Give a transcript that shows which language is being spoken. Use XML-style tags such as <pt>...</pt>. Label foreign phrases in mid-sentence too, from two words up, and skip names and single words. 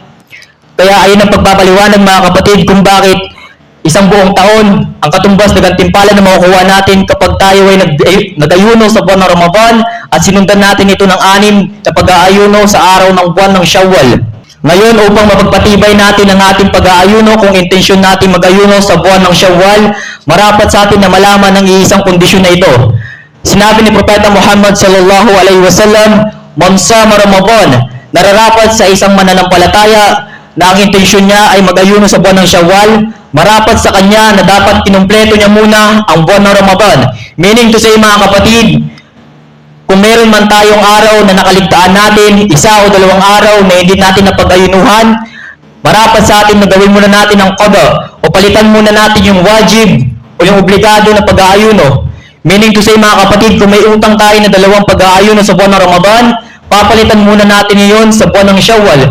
<tl>Kaya ayun ang pagpapaliwanag, mga kapatid, kung bakit isang buong taon ang katumbas na gantimpala na makukuha natin kapag tayo ay nag-ayuno sa buwan ng Ramadan at sinundan natin ito ng 6 na pag-aayuno sa araw ng buwan ng Shawwal. Ngayon, upang mapagpatibay natin ang ating pag-aayuno kung intensyon natin mag-ayuno sa buwan ng Shawwal, marapat sa atin na malaman ang iisang kondisyon na ito. Sinabi ni Propeta Muhammad</tl> <ar>صلى الله عليه وسلم, من صام رمضان,</ar> <tl>nararapat sa isang mananampalataya na ang intensyon niya ay mag-ayuno sa buwan ng Shawwal, marapat sa kanya na dapat kinumpleto niya muna ang buwan ng Ramadan.</tl> <en>Meaning to say,</en> <tl>mga kapatid, kung meron man tayong araw na nakaligtaan natin, 1 o 2 araw na hindi natin napag-ayunuhan, marapat sa atin na gawin muna natin ang qada o palitan muna natin yung wajib o yung obligado na pag-aayuno.</tl> <en>Meaning to say,</en> <tl>mga kapatid, kung may utang tayo na 2 pag-aayuno sa buwan ng Ramadan, papalitan muna natin iyon sa buwan ng Shawwal.</tl>